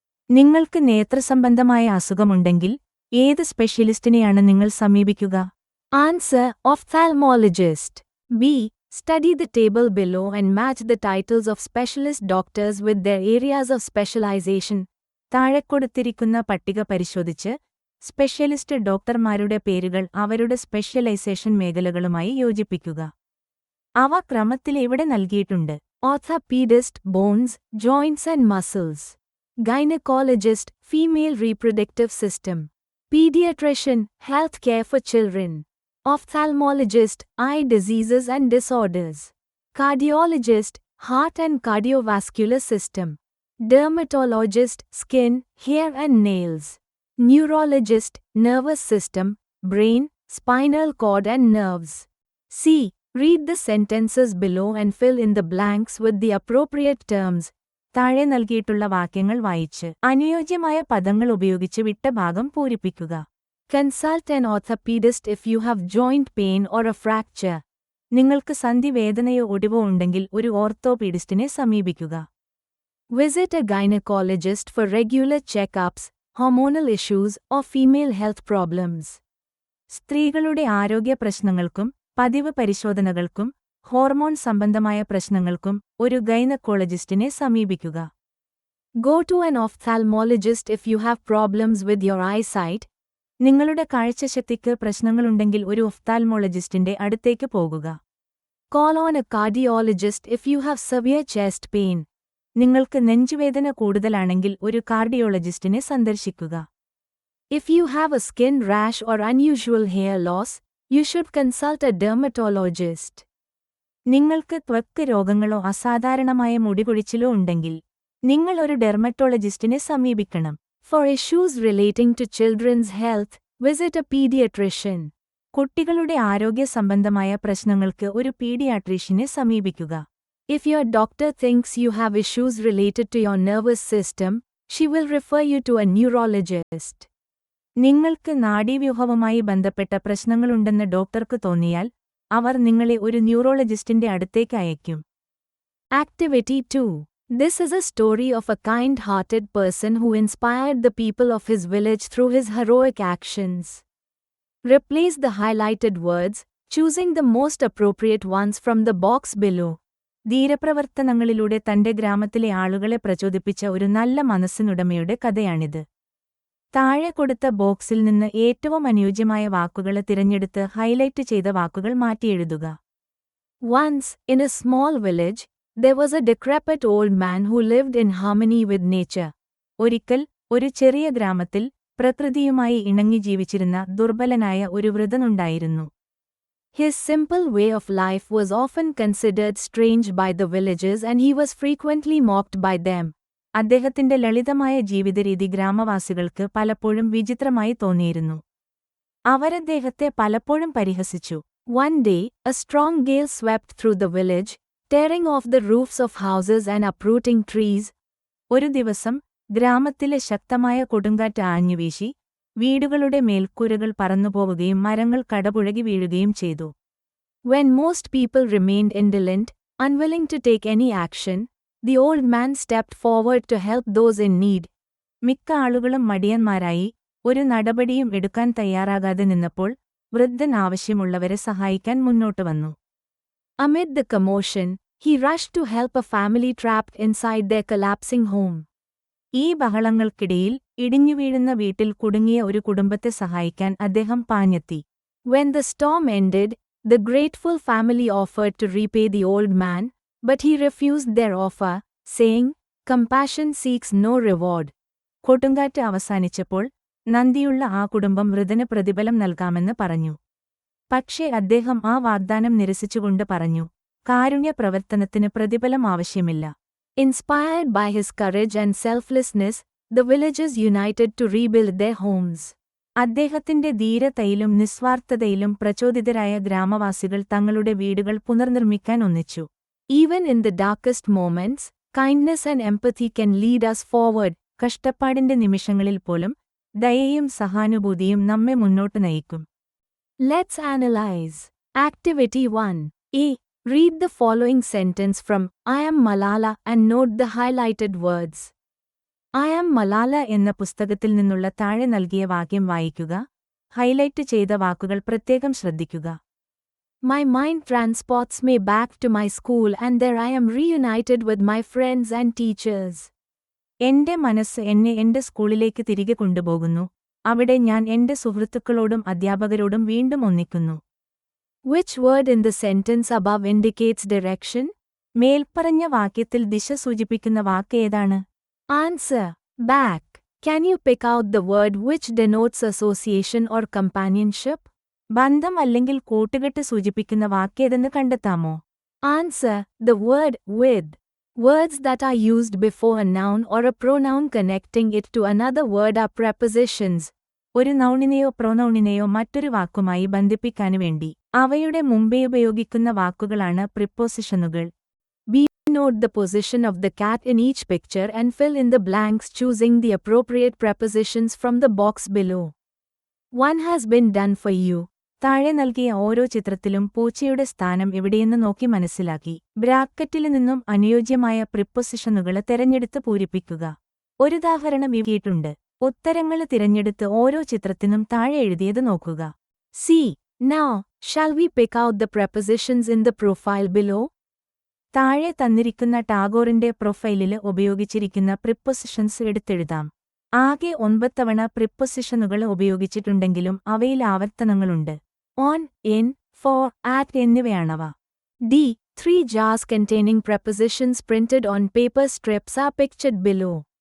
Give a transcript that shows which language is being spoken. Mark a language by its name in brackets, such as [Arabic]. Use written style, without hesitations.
[Malayalam] നിങ്ങൾക്ക് നേത്രസംബന്ധമായ അസുഖമുണ്ടെങ്കിൽ ഏത് സ്പെഷ്യലിസ്റ്റിനെയാണ് നിങ്ങൾ സമീപിക്കുക? [English] Answer: Ophthalmologist. B. Study the table below and match the titles of specialist doctors with their areas of specialization. [Malayalam] താഴെ കൊടുത്തിരിക്കുന്ന പട്ടിക പരിശോധിച്ച് സ്പെഷ്യലിസ്റ്റ് ഡോക്ടർമാരുടെ പേരുകൾ അവരുടെ സ്പെഷ്യലൈസേഷൻ മേഖലകളുമായി യോജിപ്പിക്കുക. അവ ക്രമത്തിൽ ഇവിടെ നൽകിയിട്ടുണ്ട്. [English] Orthopedist, bones, joints and muscles. Gynecologist, female reproductive system. Pediatrician, health care for children. Ophthalmologist, eye diseases and disorders. Cardiologist, heart and cardiovascular system. Dermatologist, skin, hair and nails. Neurologist, nervous system, brain, spinal cord and nerves. C. Read the sentences below and fill in the blanks with the appropriate terms. [Malayalam] താഴെ നൽകിയിട്ടുള്ള വാക്യങ്ങൾ വായിച്ച് അനുയോജ്യമായ പദങ്ങൾ ഉപയോഗിച്ച് വിട്ട ഭാഗം പൂരിപ്പിക്കുക. [English] Consult an orthopedist if you have joint pain or a fracture. [Malayalam] നിങ്ങൾക്ക് സന്ധിവേദനയോ ഒടിവോ ഉണ്ടെങ്കിൽ ഒരു ഓർത്തോപീഡിസ്റ്റിനെ സമീപിക്കുക. [English] Visit a gynecologist for regular checkups, hormonal issues or female health problems. [Malayalam] സ്ത്രീകളുടെ ആരോഗ്യ പ്രശ്നങ്ങൾക്കും പതിവ് പരിശോധനകൾക്കും ഹോർമോൺ സംബന്ധമായ പ്രശ്നങ്ങൾക്കും ഒരു ഗൈനക്കോളജിസ്റ്റിനെ സമീപിക്കുക. [English] Go to an ophthalmologist if you have problems with your eyesight. [Malayalam] നിങ്ങളുടെ കാഴ്ചശക്തിക്ക് പ്രശ്നങ്ങളുണ്ടെങ്കിൽ ഒരു ഒഫ്താൽമോളജിസ്റ്റിന്റെ അടുത്തേക്ക് പോകുക. [English] Call on a cardiologist if you have severe chest pain. [Malayalam] നിങ്ങൾക്ക് നെഞ്ചുവേദന കൂടുതലാണെങ്കിൽ ഒരു കാർഡിയോളജിസ്റ്റിനെ സന്ദർശിക്കുക. [English] If you have a skin rash or unusual hair loss, you should consult a dermatologist. [Malayalam] നിങ്ങൾക്ക് ത്വക്ക് രോഗങ്ങളോ അസാധാരണമായ മുടികൊഴിച്ചിലോ ഉണ്ടെങ്കിൽ നിങ്ങൾ ഒരു ഡെർമറ്റോളജിസ്റ്റിനെ സമീപിക്കണം. [English] For issues relating to children's health, visit a pediatrician. [Malayalam] കുട്ടികളുടെ ആരോഗ്യ സംബന്ധമായ പ്രശ്നങ്ങൾക്ക് ഒരു പീഡിയാട്രീഷ്യനെ സമീപിക്കുക. [English] If your doctor thinks you have issues related to your nervous system, she will refer you to a neurologist. [Malayalam] നിങ്ങൾക്ക് നാഡീവ്യൂഹവുമായി ബന്ധപ്പെട്ട പ്രശ്നങ്ങളുണ്ടെന്ന് ഡോക്ടർക്ക് തോന്നിയാൽ, അവർ നിങ്ങളെ ഒരു ന്യൂറോളജിസ്റ്റിന്റെ അടുത്തേക്ക് അയയ്ക്കും. [English] Activity 2. This is a story of a kind-hearted person who inspired the people of his village through his heroic actions. Replace the highlighted words, choosing the most appropriate ones from the box below. [Malayalam] ധീരപ്രവർത്തനങ്ങളിലൂടെ തന്റെ ഗ്രാമത്തിലെ ആളുകളെ പ്രചോദിപ്പിച്ച ഒരു നല്ല മനസ്സിനുടമയുടെ കഥയാണിത്. താഴെ കൊടുത്ത ബോക്സിൽ നിന്ന് ഏറ്റവും അനുയോജ്യമായ വാക്കുകൾ തിരഞ്ഞെടുത്ത് ഹൈലൈറ്റ് ചെയ്ത വാക്കുകൾ മാറ്റിയെഴുതുക. [English] Once, in a small village, there was a decrepit old man who lived in harmony with nature. [Malayalam] ഒരിക്കൽ, ഒരു ചെറിയ ഗ്രാമത്തിൽ, പ്രകൃതിയുമായി ഇണങ്ങി ജീവിച്ചിരുന്ന ദുർബലനായ ഒരു വൃദ്ധനുണ്ടായിരുന്നു. [English] His simple way of life was often considered strange by the villagers and he was frequently mocked by them. [Malayalam] അദ്ദേഹത്തിന്റെ ലളിതമായ ജീവിതരീതി ഗ്രാമവാസികൾക്ക് പലപ്പോഴും വിചിത്രമായി തോന്നിയിരുന്നു. അവരദ്ദേഹത്തെ പലപ്പോഴും പരിഹസിച്ചു. [English] One day, a strong gale swept through the village, tearing off the roofs of houses and uprooting trees. [Malayalam] ഒരു ദിവസം, ഗ്രാമത്തിലെ ശക്തമായ കൊടുങ്കാറ്റ് ആഞ്ഞുവീശി, വീടുകളുടെ മേൽക്കൂരകൾ പറന്നുപോവുകയും മരങ്ങൾ കടപുഴകി വീഴുകയും ചെയ്തു. [English] When most people remained indolent, unwilling to take any action, the old man stepped forward to help those in need. [Malayalam] മിക്ക ആളുകളും മടിയന്മാരായി, ഒരു നടപടിയും എടുക്കാൻ തയ്യാറാകാതെ നിന്നപ്പോൾ, വൃദ്ധൻ ആവശ്യമുള്ളവരെ സഹായിക്കാൻ മുന്നോട്ട് വന്നു. [English] Amid the commotion, he rushed to help a family trapped inside their collapsing home. [Malayalam] ഈ ബഹളങ്ങൾക്കിടയിൽ, ഇടിഞ്ഞുവീഴുന്ന വീട്ടിൽ കുടുങ്ങിയ ഒരു കുടുംബത്തെ സഹായിക്കാൻ അദ്ദേഹം പാഞ്ഞെത്തി. [English] When the storm ended, the grateful family offered to repay the old man, but he refused their offer, saying, "Compassion seeks no reward." [Malayalam] കൊടുങ്കാറ്റ് അവസാനിച്ചപ്പോൾ, നന്ദിയുള്ള ആ കുടുംബം വൃദ്ധന് പ്രതിഫലം നൽകാമെന്ന് പറഞ്ഞു. പക്ഷേ അദ്ദേഹം ആ വാഗ്ദാനം നിരസിച്ചുകൊണ്ട് പറഞ്ഞു, കാരുണ്യ പ്രവർത്തനത്തിന് പ്രതിഫലം ആവശ്യമില്ല. [English] Inspired by his courage and selflessness, the villagers united to rebuild their homes. [Malayalam] അദ്ദേഹത്തിന്റെ ധീരതയിലും നിസ്വാർത്ഥതയിലും പ്രചോദിതരായ ഗ്രാമവാസികൾ തങ്ങളുടെ വീടുകൾ പുനർനിർമ്മിക്കാൻ ഒന്നിച്ചു. [English] Even in the darkest moments, kindness and empathy can lead us forward. [Malayalam] കഷ്ടപ്പാടിന്റെ നിമിഷങ്ങളിൽ പോലും, ദയയും സഹാനുഭൂതിയും നമ്മെ മുന്നോട്ട് നയിക്കും. [English] Let's analyze. Activity 1. A. Read the following sentence from I Am Malala and note the highlighted words. [Malayalam] I Am Malala എന്ന പുസ്തകത്തിൽ നിന്നുള്ള താഴെ നൽകിയ വാക്യം വായിക്കുക. ഹൈലൈറ്റ് ചെയ്ത വാക്കുകൾ പ്രത്യേകം ശ്രദ്ധിക്കുക. [English] My mind transports me back to my school and there I am reunited with my friends and teachers. [Malayalam] എന്റെ മനസ്സ് എന്നെ എന്റെ സ്കൂളിലേക്ക് തിരികെ കൊണ്ടുപോകുന്നു. അവിടെ ഞാൻ എന്റെ സുഹൃത്തുക്കളോടും അധ്യാപകരോടും വീണ്ടും ഒന്നിക്കുന്നു. [English] Which word in the sentence above indicates direction? [Malayalam] മേൽപ്പറഞ്ഞ വാക്യത്തിൽ ദിശ സൂചിപ്പിക്കുന്ന വാക്ക് ഏതാണ്? [English] Answer. Back. Can you pick out the word which denotes association or companionship? [Malayalam] ബന്ധം അല്ലെങ്കിൽ കൂട്ടുകെട്ട് സൂചിപ്പിക്കുന്ന വാക്കേതെന്ന് കണ്ടെത്താമോ? [English] Answer. The word with. Words that are used before a noun or a pronoun connecting it to another word are prepositions. [Malayalam] ഒരു നൗണിനെയോ പ്രൊനൗണിനെയോ മറ്റൊരു വാക്കുമായി ബന്ധിപ്പിക്കാനു വേണ്ടി അവയുടെ മുമ്പേ ഉപയോഗിക്കുന്ന വാക്കുകളാണ് പ്രിപ്പോസിഷനുകൾ. [English] B. Note the position of the cat in each picture and fill in the blanks choosing the appropriate prepositions from the box below. One has been done for you. [Malayalam] താഴെ നൽകിയ ഓരോ ചിത്രത്തിലും പൂച്ചയുടെ സ്ഥാനം എവിടെയെന്ന് നോക്കി മനസ്സിലാക്കി. ബ്രാക്കറ്റിൽ നിന്നും അനുയോജ്യമായ പ്രിപ്പോസിഷനുകൾ തെരഞ്ഞെടുത്ത് പൂരിപ്പിക്കുക. ഒരുദാഹരണം ഇവിടെയുണ്ട്. ഉത്തരങ്ങൾ തിരഞ്ഞെടുത്ത് ഓരോ ചിത്രത്തിനും താഴെ എഴുതിയത് നോക്കുക. C. Now, shall we pick out the prepositions in the profile below? താഴെ തന്നിരിക്കുന്ന ടാഗോറിന്റെ പ്രൊഫൈലില് ഉപയോഗിച്ചിരിക്കുന്ന പ്രിപ്പോസിഷൻസ് എടുത്തെഴുതാം. ആകെ 9 തവണ പ്രിപ്പോസിഷനുകൾ ഉപയോഗിച്ചിട്ടുണ്ടെങ്കിലും അവയിൽ ആവർത്തനങ്ങളുണ്ട്. [English] On, in, for, at [Malayalam] എന്നിവയാണവ. D. [English] 3 jars containing prepositions printed on paper strips are pictured below.